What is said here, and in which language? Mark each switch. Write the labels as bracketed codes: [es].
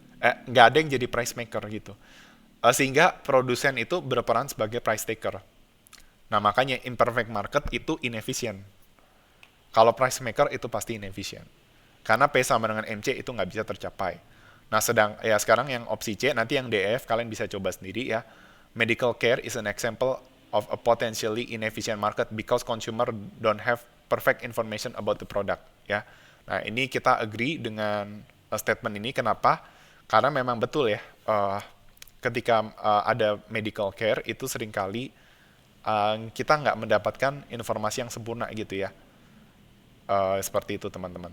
[id] Nggak ada yang jadi price maker gitu. Sehingga produsen itu berperan sebagai price taker. Nah, makanya imperfect market itu inefisien. Kalau price maker itu pasti inefisien. Karena P sama dengan MC itu nggak bisa tercapai. Nah, sekarang yang opsi C, nanti yang DF kalian bisa coba sendiri ya. [en] Medical care is an example of a potentially inefficient market because consumer don't have perfect information about the product ya. [id] Nah, ini kita agree dengan statement ini. Kenapa? Karena memang betul ya, ketika ada medical care itu seringkali kita nggak mendapatkan informasi yang sempurna gitu ya. Seperti itu teman-teman.